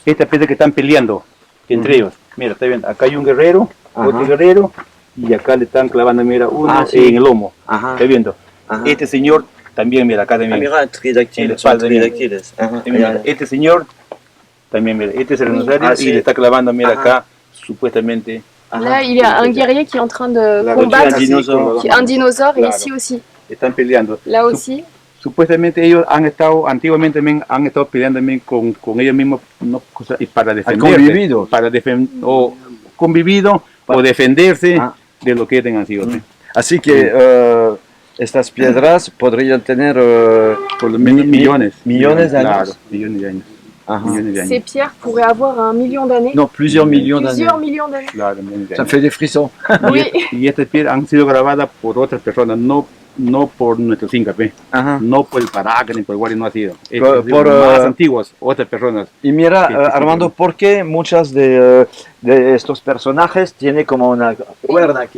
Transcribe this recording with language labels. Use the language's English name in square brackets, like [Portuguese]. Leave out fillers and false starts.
[Spanish] Esta piedra que están peleando entre ellos. Mira, está viendo, acá hay un guerrero, Ajá. otro guerrero, y acá le están clavando, mira, uno Ah, sí. en el lomo. Ajá. ¿Está viendo? Ajá. Este señor también, mira, acá también. Mira, En la espalda, mira. Y mira, este señor También, mira, este es el rosario Ah, y sí. le está clavando, mira Ajá. acá, supuestamente. [French] Là, il y a un guerrier qui est en train de [Spanish] La [French] combattre un dinosaure. un dinosaure, et [Spanish] Claro. [French] ici aussi. [Spanish] Están peleando. [French] Là aussi. [Spanish] Supuestamente ellos han estado, antiguamente también han estado peleando también con ellos mismos, no, y para defenderse. convivido. Para o convivido o defenderse Ah. de lo que tengan sido. Así que estas piedras podrían tener Por lo menos millones. millones de años. Claro, millones de años. Ajá. Millones de años. [French] Ces pierres pourraient avoir 1 million d'années. Non, plusieurs millions d'années. Plusieurs millions d'années. [Spanish] Claro, millones de [French] Ça me [Spanish] años. [French] fait des frissons. Oui. [Spanish] Y estas piedras han sido grabadas por otras personas, no por nuestros incas, Ajá. no por el Paraca ni por el Guari, no ha sido. Por, Más antiguos, otras personas. Y mira, Sí, Armando, sí. ¿por qué muchas de estos personajes tienen como una cuerda aquí?